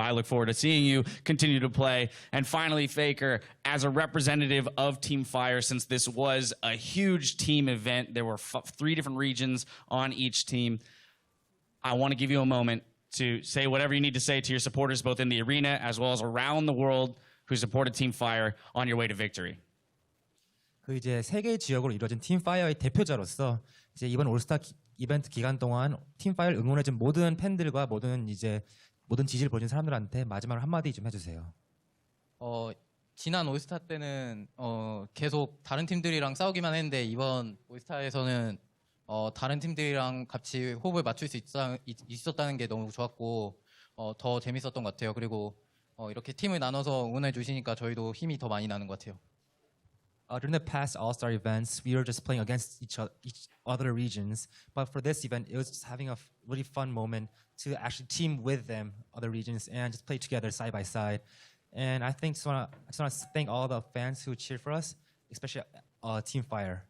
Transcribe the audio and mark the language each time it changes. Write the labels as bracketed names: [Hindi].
[English] Well, I look forward to seeing you continue to play. And finally, Faker, as a representative of Team Fire, since this was a huge team event, there were 3 different regions on each team, I want to give you a moment to say whatever you need to say to your supporters, both in the arena as well as around the world, who supported Team Fire on your way to victory. [Korean] 그 이제 세 개의 지역으로 이루어진 팀 파이어의 대표자로서 이제 이번 올스타 이벤트 기간 동안 팀 파이어를 응원해준 모든 팬들과 모든 지지를 보여준 사람들한테 마지막으로 한마디 좀 해주세요. 지난 올스타 때는 계속 다른 팀들이랑 싸우기만 했는데 이번 올스타에서는 다른 팀들이랑 같이 호흡을 맞출 수 있었다는 게 너무 좋았고 더 재밌었던 것 같아요. 그리고 이렇게 팀을 나눠서 응원해 주시니까 저희도 힘이 더 많이 나는 것 같아요. [English] During the past All-Star events, we were just playing against each other regions. But for this event, it was just having a really fun moment to actually team with them, other regions, and just play together side by side. And I just want to thank all the fans who cheered for us, especially Team Fire.